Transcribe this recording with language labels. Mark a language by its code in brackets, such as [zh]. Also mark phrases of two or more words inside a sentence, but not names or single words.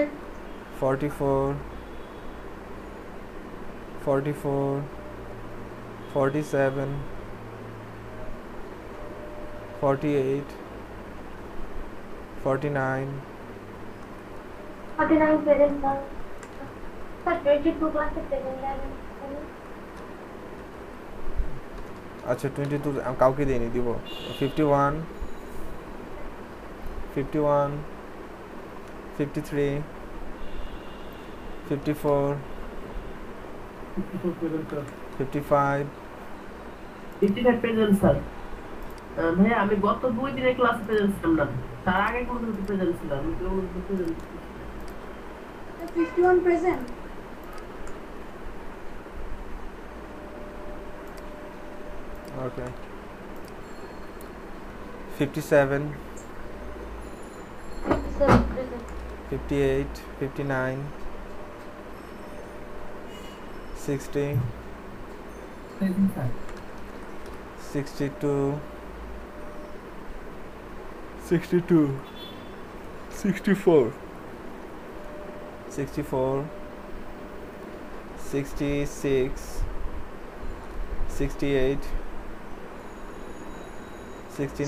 [en] 44, 44, 47, 48, 49, 49 present, sir. Sir, 22 classes present. [bn] আচ্ছা 22 আমি কাউকে দেইনি দিব 51, 51, 53, 54, [en] 54 present, sir. 55, 55 present, sir. [bn] ভাইয়া আমি গত 2 দিনের ক্লাসে প্রেজেন্ট ছিলাম না, তার আগে কোন দিন প্রেজেন্ট ছিলাম আমি কেউ প্রেজেন্ট [en] 51 present. okay 57, 57 present. 58, 59, 60, Present, sir. 62, 62, 64, 64, 66, 68, 69,